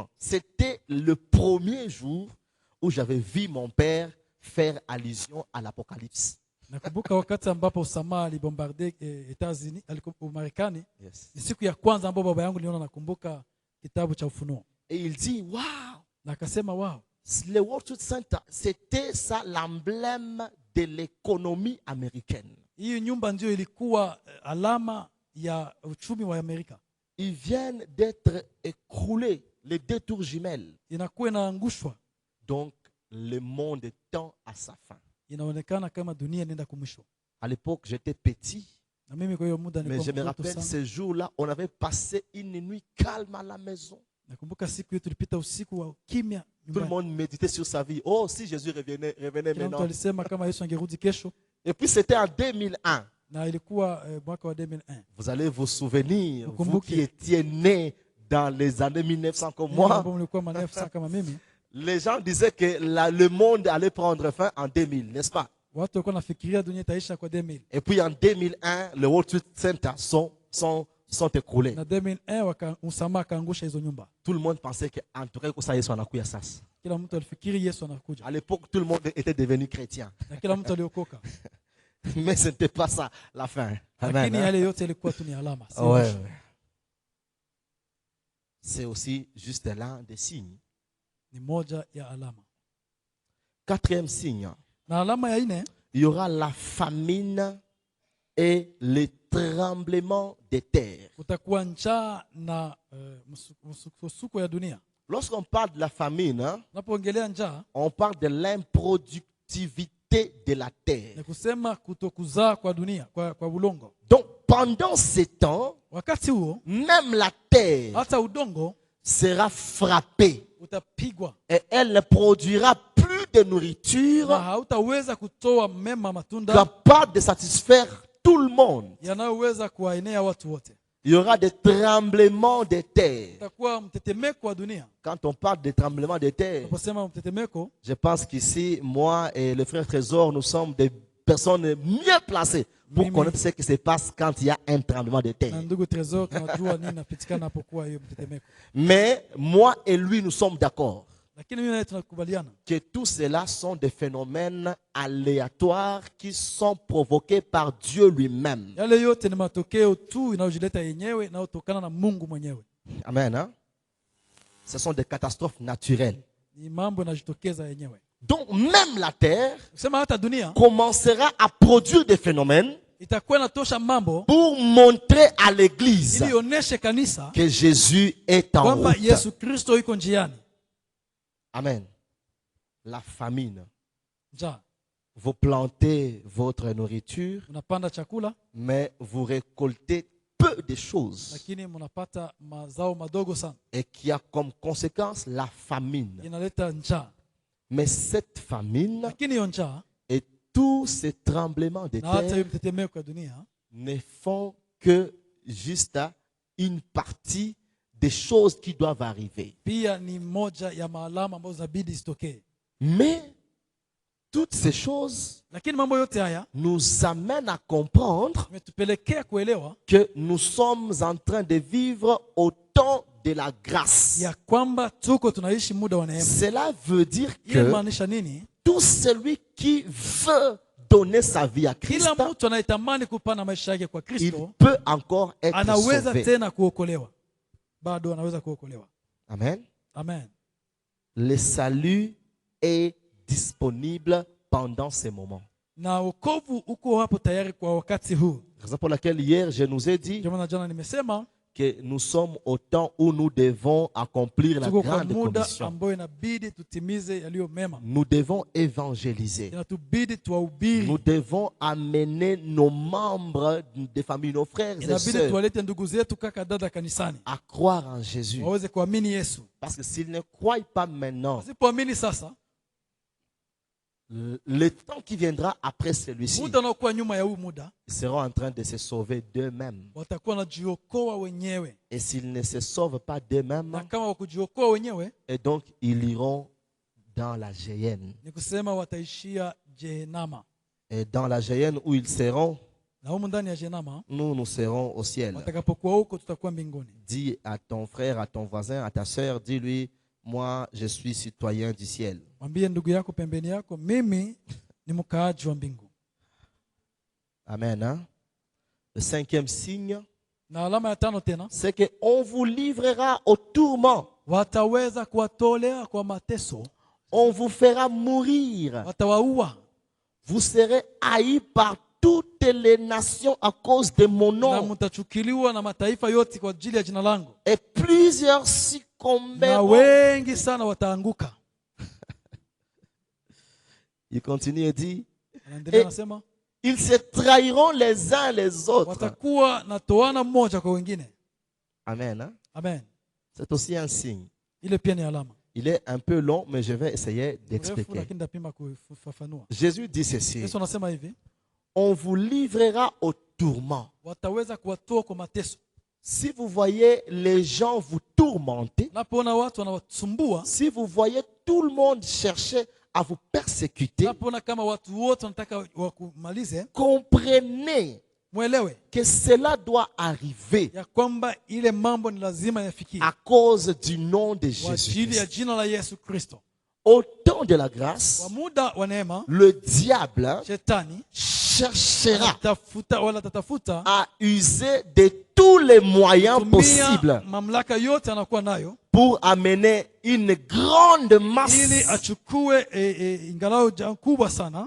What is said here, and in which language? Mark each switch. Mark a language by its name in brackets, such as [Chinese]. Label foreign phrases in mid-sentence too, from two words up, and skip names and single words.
[French] C'était le premier jour où j'avais vu mon père faire allusion à l'Apocalypse. [Swahili] Nakumbuka wakati ambapo Osama alibombarde Etats-Unis, Marekani, Yes. ni siku ya kwanza ambapo baba yangu niliona nakumbuka kitabu cha Ufunuo. [French] Et il dit, waouh, [Swahili] Na akasema wow, [French] le World Trade Center, c'était ça l'emblème de l'économie américaine. [Swahili] hii nyumba ndio ilikuwa alama ya uchumi wa Amerika. [French] Ils viennent d'être écroulés, les 2 tours jumelles. [Swahili] Inakuwa inaangushwa. [French] Donc, le monde tend à sa fin. [Swahili] Inaonekana kama dunia inaenda kumwisho. [French] À l'époque, j'étais petit, [Swahili] Na mimi kwa hiyo muda [French] mais [Swahili] nilikuwa [French] je me [Swahili] mtoto [French] rappelle, [Swahili] sana. [French] ces jours-là, on avait passé une nuit calme à la maison. [Swahili] Nakumbuka siku hiyo tulipita usiku wa kimya [French] Tout le [Swahili] nyumbani. [French] monde méditait sur sa vie. Oh, si Jésus revenait [Swahili] Kila mtu [French] maintenant. [Swahili] alisema kama Yesu angerudi kesho, [French] Et puis, c'était en 2001. [Swahili] na ilikuwa mwaka wa 2001. [French] Vous allez vous souvenir, vous [Swahili] Ukumbuke. [French] qui étiez nés dans les années 1900 comme [Swahili] Nyinyi [French] moi, [Swahili] ambao mlikuwa manefu kama mimi, [French] les gens disaient que le monde allait prendre fin en 2000, n'est-ce pas? [Swahili] watu walikuwa nafikiria dunia itaisha kwa 2000. [French] Et puis en 2001, le World Trade Center sont écroulés. [Swahili] Na 2001 Osama akaangusha hizo nyumba. [French] Tout le monde pensait qu'en tout cas, ça y est, on a couillé ça. [Swahili] Kila mtu alifikiri Yesu anakuja. [French] À l'époque, tout le monde était devenu chrétien. [Swahili] Na kila mtu aliokoka. [French] Mais ce n'était pas ça la fin. Amen. [Swahili] Lakini [French] Hein? [Swahili] yale yote ilikuwa tu ni alama. si [French] Ouais, [Swahili] mwisho. [French] ouais. C'est aussi juste l'un des signes. [Swahili] Ni moja ya alama. [French] 4e signe, [Swahili] Na alama ya 4, [French] il y aura la famine et les tremblements des terres. [Swahili] utakuwa njaa na msukosuko ya dunia. [French] Lorsqu'on parle de la famine, hein, [Swahili] Unapoongelea njaa, [French] on parle de l'improductivité de la terre. [Swahili] ni kusema kutokuzaa kwa dunia, kwa udongo. [French] Donc, pendant ces temps, [Swahili] Wakati huo, [French] même la terre [Swahili] hata udongo [French] sera frappée [Swahili] utapigwa [French] et elle ne produira plus de nourriture [Swahili] na hautaweza kutoa mema matunda [French] capable de satisfaire tout le monde. [Swahili] yanayoweza kuwaenea watu wote. [French] Il y aura des tremblements de terre. [Swahili] Utakuwa mtetemeko wa dunia. [French] Quand on parle de tremblements de terre, [Swahili] Unaposema mtetemeko, [French] je pense qu'ici, moi et le frère Trésor, nous sommes des personnes mieux placées pour [Swahili] Mimi. [French] connaître ce qui se passe quand il y a un tremblement de [Swahili] na [French] terre. [Swahili] ndugu Trezor, tunajua nini napitikana hapokuwa hiyo mtetemeko. [French] Mais moi et lui, nous sommes d'accord [Swahili] Lakini mimi naye tunakubaliana [French] que tout cela sont des phénomènes aléatoires qui sont provoqués par Dieu lui-même. [Swahili] yale yote ni matokeo tu inayojileta yenyewe inayotokana na Mungu mwenyewe. [French] Amen. Hein? Ce sont des catastrophes naturelles. [Swahili] Ni mambo yanajitokeza yenyewe. [French] Donc même la terre [Swahili] Kusema hata dunia [French] commencera à produire des phénomènes [Swahili] itakuwa inatosha mambo [French] pour montrer à l'église [Swahili] ili ioneshe kanisa [French] que Jésus est en [Swahili] kwamba [French] route. [Swahili] Yesu Kristo yuko njiani. [French] Amen. La famine. [Swahili] Njaa, [French] Vous plantez votre nourriture, [Swahili] unapanda chakula [French] mais vous récoltez peu de choses. [Swahili] lakini mnapata mazao madogo sana, [French] Et qui a comme conséquence la famine. [Swahili] inaleta njaa. [French] Mais cette famine [Swahili] Lakini hiyo njaa [French] et tous ces tremblements de [Swahili] na hata hiyo [French] terre [Swahili] mtetemeko ya dunia [French] ne font que juste une partie des choses qui doivent arriver. [Swahili] pia ni moja ya maalama ambazo zinabidi zitokee. [French] Mais toutes ces choses [Swahili] Lakini mambo yote haya [French] nous amènent à comprendre [Swahili] imetupelekea kuelewa [French] que nous sommes en train de vivre au temps de la grâce. [Swahili] ya kwamba tuko tunaishi muda wa neema. [French] Cela veut dire [Swahili] Hii [French] que [Swahili] inamaanisha nini? [French] tout celui qui veut donner sa vie à Christ, [Swahili] Kila mtu anayetamani kupana maisha yake kwa [French] il [Swahili] Kristo [French] peut encore être [Swahili] anaweza [French] sauvé. [Swahili] tena kuokolewa, bado anaweza kuokolewa. Amen. Amen. [French] Le salut est disponible pendant ces moments. [Swahili] Na wokovu uko hapo tayari kwa wakati huu. [French] Raison pour laquelle hier je nous ai dit [Swahili] Ndio maana jana nimesema [French] que nous sommes au temps où nous devons accomplir la [Swahili] tuko kwa [French] grande [Swahili] muda [French] commission. [Swahili] ambao inabidi tutimize yaliyo mema. [French] Nous devons évangéliser. [Swahili] Inatubidi tuwahubiri. [French] Nous devons amener nos membres des familles, nos frères et [Swahili] Inabidi [French] sœurs [Swahili] tuwalete ndugu zetu, kaka, dada kanisani [French] à croire en Jésus. [Swahili] waweze kuamini Yesu. [French] Parce que s'ils ne croient pas maintenant, [Swahili] Wasipoamini sasa, [French] le temps qui viendra après celui-ci, [Swahili] muda unaokuwa nyuma ya huu muda, [French] ils seront en train de se sauver d'eux-mêmes. [Swahili] watakuwa wanajiokoa wenyewe, [French] Et s'ils ne se sauvent pas [Swahili] na [French] d'eux-mêmes, [Swahili] kama wakujiokoa wenyewe [French] et donc ils iront dans la géhenne. [Swahili] ni kusema wataishia Jehenama, [French] Et dans la géhenne où ils seront, [Swahili] na humu ndani ya Jehenama [French] nous serons au ciel. [Swahili] watakapokuwa huko tutakuwa mbinguni. [French] Dis à ton frère, à ton voisin, à ta sœur, dis-lui, moi je suis citoyen du ciel. [Swahili] Mwambie ndugu yako pembeni yako, mimi ni mkaaji wa mbingu. [French] Amen. Hein? Le cinquième signe, [Swahili] Na alama ya tano tena, [French] c'est qu'on vous livrera au tourment. [Swahili] wataweza kuwatolea kwa mateso, [French] On vous fera mourir. [Swahili] watawaua. [French] Vous serez haïs par toutes les nations à cause de mon [Swahili] Na [French] nom. [Swahili] mtachukiliwa na mataifa yote kwa ajili ya jina langu, [French] Et plusieurs [Swahili] na [French] succomberont. [Swahili] wengi sana wataanguka. [French] Il continue et dit, [Swahili] Anaendelea Eh, anasema, [French] ils se trahiront les uns les autres. [Swahili] watakuwa na toana mmoja kwa wengine. [French] Amen. Hein? [Swahili] Amen. [French] C'est aussi un signe. [Swahili] Ile pia ni alama. [French] Il est un peu long, mais je vais essayer [Swahili] Mrefu [French] d'expliquer. [Swahili] lakini napima kufafanua. [French] Jésus dit ceci. [Swahili] Yesu anasema hivi, [French] On vous livrera au tourment. [Swahili] wataweza kuwatoa kwa mateso. [French] Si vous voyez les gens vous tourmenter, [Swahili] Napoona watu wanawasumbua, [French] si vous voyez tout le monde chercher à vous persécuter, [Swahili] napoona kama watu wote wanataka wakumalize, [French] comprenez [Swahili] mwelewe [French] que cela doit arriver [Swahili] ya kwamba ile mambo ni lazima yafikie [French] à cause du nom de [Swahili] kwa ajili ya [French] Jésus. [Swahili] jina la Yesu Kristo. [French] Au temps de la grâce, [Swahili] Kwa muda wa neema, [French] le diable [Swahili] shetani [French] cherchera [Swahili] atatafuta [French] à user de tous les moyens [Swahili] kutumia [French] possibles [Swahili] mamlaka yote anakuwa nayo [French] pour amener une grande [Swahili] ili [French] masse [Swahili] achukue ingalau kubwa sana